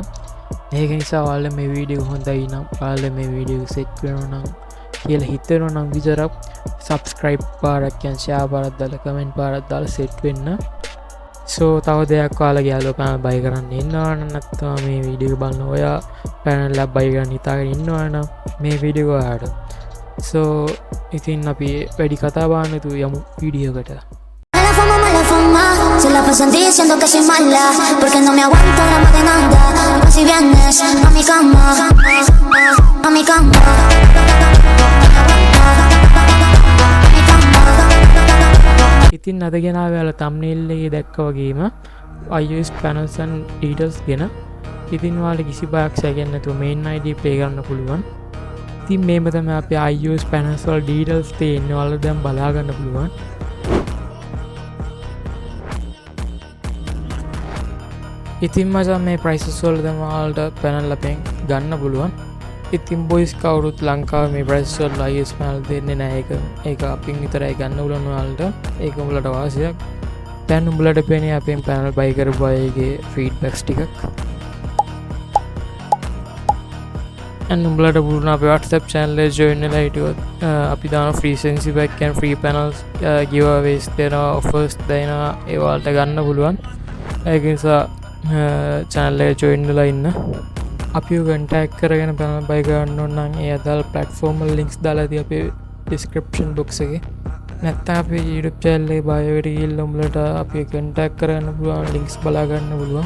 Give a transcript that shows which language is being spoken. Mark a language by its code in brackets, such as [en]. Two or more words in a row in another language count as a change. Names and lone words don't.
[si] මේක නිසා ඔයාලා මේ වීඩියෝ හොඳයි නම් ඔයාලා මේ වීඩියෝ සෙට් වෙනවා නම් කියලා හිතනවා නම් විතරක් subscribe පාරක් [en] and share [si] පාරක් දාලා comment පාරක් දාලා සෙට් වෙන්න. so තව දෙයක් ඔයාලා යාළුවෝ panel buy කරන්න ඉන්නවා නම් නැත්නම් මේ වීඩියෝ එක බලන ඔයා panel එක buy කරන්න හිතාගෙන ඉන්නවා නම් මේ වීඩියෝ ඔයාලට so ඉතින් අපි වැඩි කතා බහන්න තු යමු වීඩියෝ එකට. [es] Mala fama, se la pasan diciendo que soy mala, porque no me aguanto gramo de nada. Si vienes a mi cama, a mi cama, [si] ඉතින් අද ගෙනාව ඔයාලා thumbnail එකේ දැක්කා වගේම [en] iOS panels and details [si] ගැන. ඉතින් ඔයාලා කිසි බයක් සැකෙන්නේ නැතුව main ID play කරන්න පුළුවන්. ඉතින් මේක තමයි අපේ [en] iOS panels [si] වල details තියෙන්නේ. ඔයාලා දැන් බලා ගන්න පුළුවන්. ඉතින් මචං මේ prices වල දැන් ඔයාලට panel අපෙන් ගන්න පුළුවන්. ඉතින් boys කවුරුත් ලංකාවේ මේ prices වල [en] iOS panel [si] දෙන්නේ නැහැ. ඒක අපින් විතරයි ගන්න උලන ඔයාලට. ඒක උඹලට වාසියක්. දැන් උඹලට පේන්නේ අපෙන් panel buy කරපු අයගේ feedbacks ටිකක්. and උඹලට පුළුවන් අපේ [en] WhatsApp channel [si] එක join වෙලා හිටියොත් අපි දාන [en] free sensi pack and free panels giveaways [si] දෙනවා offers දෙනවා ඒ වලට ගන්න පුළුවන්. ඒක නිසා channel එක join වෙලා ඉන්න. අපිව contact කරගෙන [en] panel buy [si] කරන්න ඕන නම් ඒ අදාළ platform වල links දාලා තියෙයි අපේ description box එකේ. නැත්නම් අපේ [en] YouTube channel [si] එකේ bio එකට ගිහිල්ලා උඹලට අපි contact කරගන්න පුළුවන් links බලා ගන්න පුළුවන්.